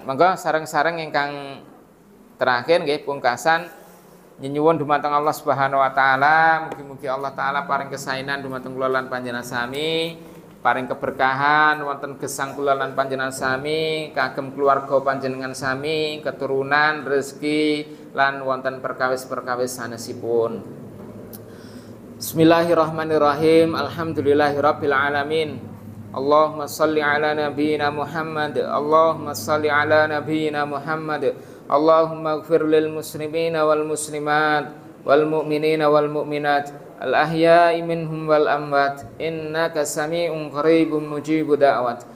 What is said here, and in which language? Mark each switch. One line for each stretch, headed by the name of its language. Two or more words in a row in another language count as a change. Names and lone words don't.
Javanese: Monggo sareng-sareng ingkang terakhir nggih pungkasan nyuwun dumateng
Arabic: الله سبحانه وتعالى,
Javanese: mugi-mugi Allah taala paring kesainan dumateng kula lan panjenengan sami, paring keberkahan wonten gesang kula lan panjenengan sami, kagem keluarga panjenengan sami, keturunan, rezeki lan wonten perkawis-perkawis sanesipun.
Arabic: بسم الله الرحمن الرحيم. الحمد لله رب العالمين. اللهم صل على نبينا محمد. اللهم صل على نبينا محمد. اللهم اغفر للمسلمين والمسلمات والمؤمنين والمؤمنات الأحياء منهم والأموات إنك سميع قريب مجيب الدعوات.